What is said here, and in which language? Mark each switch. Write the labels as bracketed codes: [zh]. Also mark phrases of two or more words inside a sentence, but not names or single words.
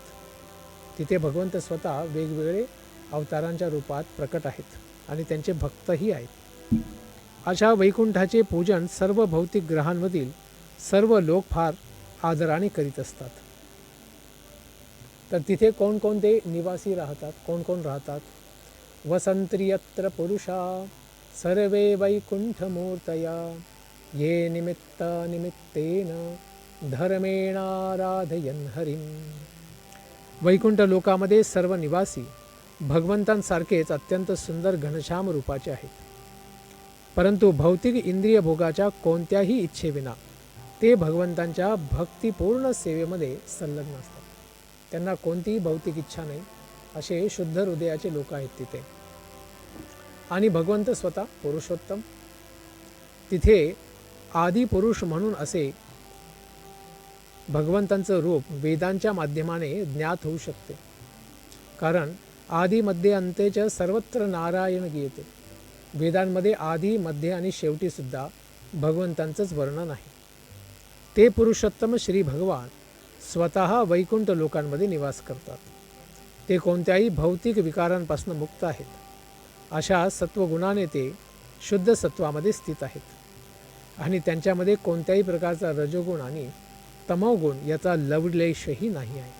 [mr] तिथे भगवंत स्वतः वेगवेगळे अवतारांच्या रूपात प्रकट आहेत आणि त्यांचे भक्तही आहेत. अशा वैकुंठाचे पूजन सर्व भौतिक ग्रहांमधील सर्व लोक फार आदराने करीत असतात. तर तिथे कोणकोणते निवासी राहतात, कोण कोण राहतात? [sa] वसंत्रियत्र पुरुषा सर्वे वैकुंठमूर्तया ये निमित्त निमित्तेन धर्मेणाराधयन् हरिं. [mr] वैकुंठ लोकामध्ये सर्व निवासी भगवंतांसारखेच अत्यंत सुंदर घनश्याम रूपाचे आहेत, परंतु भौतिक इंद्रिय भोगाच्या कोणत्याही इच्छेविना ते भगवंतांच्या भक्तिपूर्ण सेवेमध्ये संलग्न असतात. त्यांना कोणतीही भौतिक इच्छा नाही, असे शुद्ध हृदयाचे लोक आहेत तिथे. आणि भगवंत स्वतः पुरुषोत्तम, तिथे आदी पुरुष म्हणून असे भगवंतांचं रूप वेदांच्या माध्यमाने ज्ञात होऊ शकते. [sa] कारण आदी मध्ये अंतेच सर्वत्र नारायण गीयते. [mr] वेदांमध्ये आदी, मध्ये आणि शेवटी सुद्धा भगवंतांचंच वर्णन आहे. ते पुरुषोत्तम श्री भगवान स्वतः वैकुंठ लोकांमध्ये निवास करतात. ते कोणत्याही भौतिक विकारांपासून मुक्त आहेत. अशा सत्वगुणाने ते शुद्ध सत्वामध्ये स्थित आहेत आणि त्यांच्यामध्ये कोणत्याही प्रकारचा रजोगुण आणि तमोगुण याचा लवलेशही नाही आहे.